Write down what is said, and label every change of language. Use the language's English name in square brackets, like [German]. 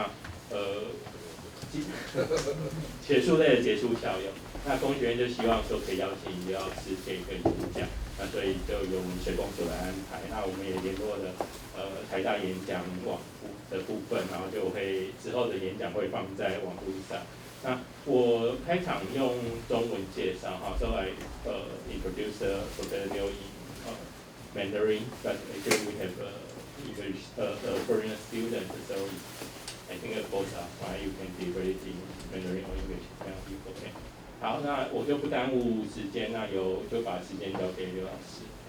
[Chinese] 那学术类的杰出校友，那工学院就希望说可以邀请刘老师可以跟演讲，那所以就由我们水工所来安排。那我们也联络了台大演讲网的部分，然后就会之后的演讲会放在网络上。那我开场用中文介绍哈 [English] ，so I introduce Professor in Mandarin, but actually we have English foreign student, so I think both are fine. You can deliver it in Mandarin or English, OK. [Chinese] 好，那我就不耽误时间，那就把时间交给刘老师。